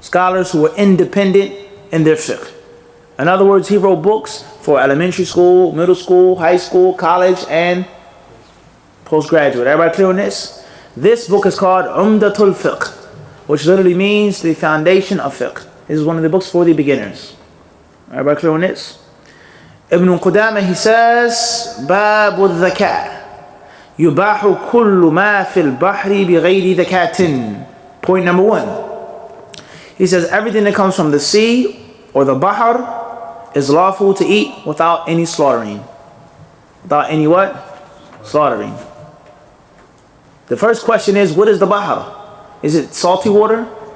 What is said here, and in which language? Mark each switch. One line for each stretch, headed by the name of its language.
English: Scholars who were independent in their fiqh. In other words, he wrote books for elementary school, middle school, high school, college, and postgraduate. Everybody clear on this? This book is called Umdatul Fiqh, which literally means the foundation of fiqh. This is one of the books for the beginners. Everybody clear on this? Ibn Qudamah, he says, Babu al-Dhaka.
Arabic: يباح كل ما في البحر بغير ذكاة.
English: Point number 1. He says everything that comes from the sea or the bahar is lawful to eat without any slaughtering. Without any what? Slaughtering. The first question is, what is the bahar? Is it salty water?